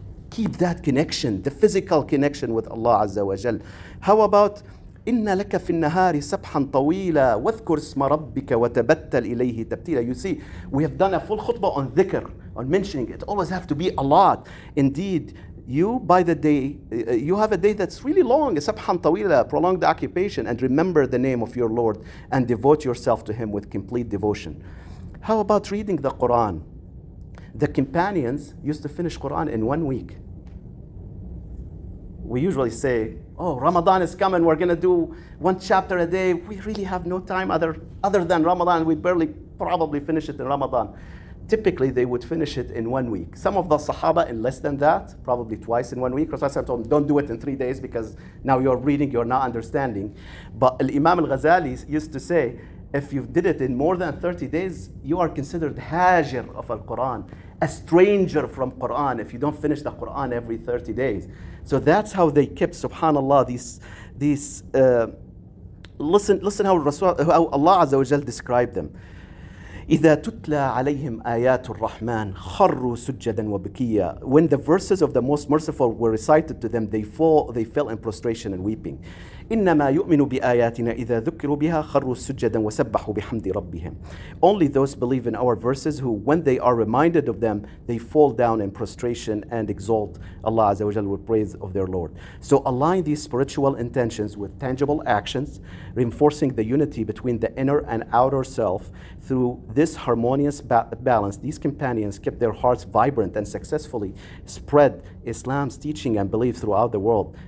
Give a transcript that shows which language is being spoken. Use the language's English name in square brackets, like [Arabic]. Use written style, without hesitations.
[English] Keep that connection, the physical connection with Allah Azza wa Jal. How about [Arabic] إن لك في النهار سبحا طويلا واذكر اسم ربك وتبتل إليه تبتيلا. [English] You see, we have done a full khutbah on dhikr, on mentioning it. Always have to be a lot. Indeed, you have a day that's really long, [Arabic] سبحا طويلا, [English] prolonged occupation, and remember the name of your Lord and devote yourself to Him with complete devotion. How about reading the Quran? The companions used to finish Quran in 1 week. We usually say, oh, Ramadan is coming, we're going to do 1 chapter a day. We really have no time other than Ramadan. We barely probably finish it in Ramadan. Typically, they would finish it in 1 week. Some of the Sahaba in less than that, probably twice in 1 week. Rasulullah told them, don't do it in 3 days because now you're reading, you're not understanding. But Imam al-Ghazali used to say, if you did it in more than 30 days, you are considered hajir of al-Quran, a stranger from Quran, if you don't finish the Quran every 30 days. So that's how they kept, subhanallah, these listen how Allah Azza wa Jal described them. [Arabic] إذا تتلى عليهم آيات الرحمن خروا سجدا وبكيا. [English] When the verses of the Most Merciful were recited to them, they fell in prostration and weeping. [Arabic] إنما يؤمن بآياتنا إذا ذكروا بها خروا سجدا وسبحوا بحمد ربهم. [English] Only those believe in our verses who, when they are reminded of them, they fall down in prostration and exalt Allah Azza wa Jalla with praise of their Lord. So align these spiritual intentions with tangible actions, reinforcing the unity between the inner and outer self. Through this harmonious balance, these companions kept their hearts vibrant and successfully spread Islam's teaching and belief throughout the world.